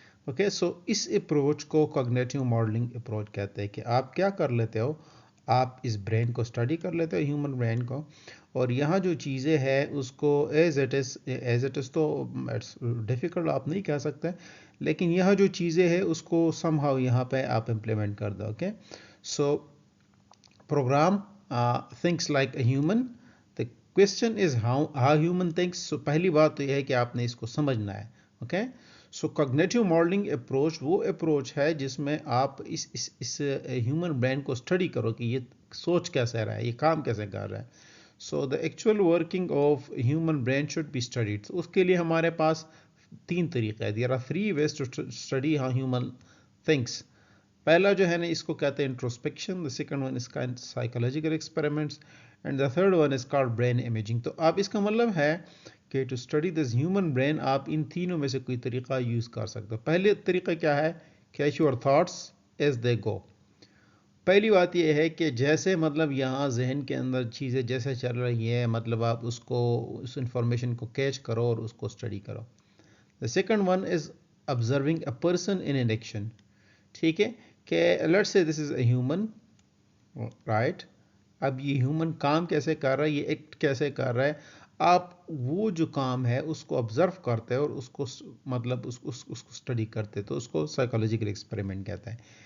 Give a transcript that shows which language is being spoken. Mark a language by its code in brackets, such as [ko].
[ur] Okay so اس approach کو cognitive modelling approach کہتے ہیں کہ آپ کیا کر لیتے ہو، آپ اس برین کو اسٹڈی کر لیتے ہو ہیومن برین کو، اور یہاں جو چیزیں ہیں اس کو [en] as it is تو difficult [ur] آپ نہیں کہہ سکتے، لیکن یہاں جو چیزیں ہیں اس کو [en] somehow [ur] یہاں پہ آپ امپلیمنٹ کر دو. [en] Okay so program thinks like a human. The question is how human thinks. [ur] So پہلی بات تو یہ ہے کہ آپ نے اس کو سمجھنا ہے. Okay so cognitive modelling approach وہ اپروچ ہے جس میں آپ اس ہیومن برین کو اسٹڈی کرو کہ یہ سوچ کیسے رہا ہے، یہ کام کیسے کر رہا ہے. [en] So the actual working of human brain should be studied. [ur] اس کے لیے ہمارے پاس 3 طریقے ہیں. [en] There are 3 ways to study how human thinks. [ur] پہلا جو ہے نا اس کو کہتے ہیں introspection. [en] The second one is kind psychological experiments and the third one is called brain imaging. [ur] تو آپ اس کا مطلب ہے کہ [en] to study this human brain [ur] آپ ان تینوں میں سے کوئی طریقہ یوز کر سکتے ہو. پہلے طریقہ کیا ہے؟ [en] Catch your thoughts as they go. [ur] پہلی بات یہ ہے کہ جیسے مطلب یہاں ذہن کے اندر چیزیں جیسے چل رہی ہیں مطلب آپ اس کو اس انفارمیشن کو کیچ کرو اور اس کو اسٹڈی کرو. [en] The second one is observing a person in an action. [ur] ٹھیک ہے کہ [en] Let's say this is a human right. [ur] اب یہ ہیومن کام کیسے کر رہا ہے، یہ ایکٹ کیسے کر رہا ہے، آپ وہ جو کام ہے اس کو آبزرو کرتے اور اس کو مطلب اس کو اسٹڈی کرتے، تو اس کو سائیکولوجیکل ایکسپیریمنٹ کہتا ہے.